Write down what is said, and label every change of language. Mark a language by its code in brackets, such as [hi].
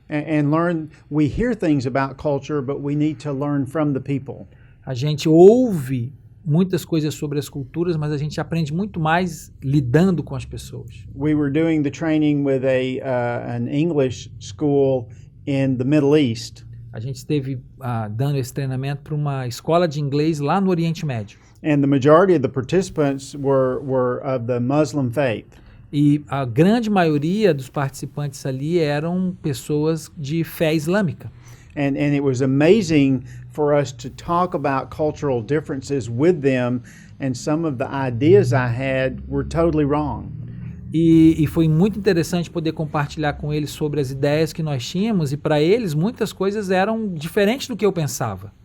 [en] And learn, we hear things about culture, but we need to learn from the people. [pt] A gente ouve muitas coisas sobre as culturas, mas a gente aprende muito mais lidando com as pessoas. [en] We were doing the training with an English school in the Middle East. [pt] A gente esteve dando esse treinamento para uma escola de inglês lá no Oriente Médio. [en] And the majority of the participants were of the Muslim faith. [pt] E a grande maioria dos participantes ali eram pessoas de fé islâmica. [en] And it was amazing for us to talk about cultural differences with them, and some of the ideas I had were totally wrong. [pt] E foi muito interessante poder compartilhar com eles sobre as ideias que nós tínhamos, e para eles muitas coisas eram diferentes do que eu pensava.